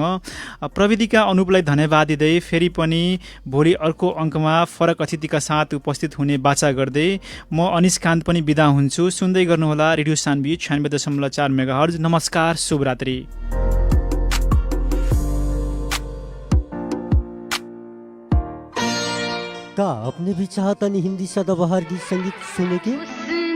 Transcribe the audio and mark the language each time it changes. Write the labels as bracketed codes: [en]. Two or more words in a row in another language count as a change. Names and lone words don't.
[ne] प्रविधिका अनुपलाई धन्यवाद दिँदै फेरि पनि भोलि अर्को अङ्कमा फरक अतिथिका साथ उपस्थित हुने बाचा गर्दै म अनिस कान्त पनि बिदा हुन्छु। सुन्दै गर्नुहोला रेडियो सान्वी 96.4 मेगाहर्ज। नमस्कार, शुभरात्रि। [hi] का आपने भी चाहा था हिंदी सदाबहार गीत संगीत सुने के?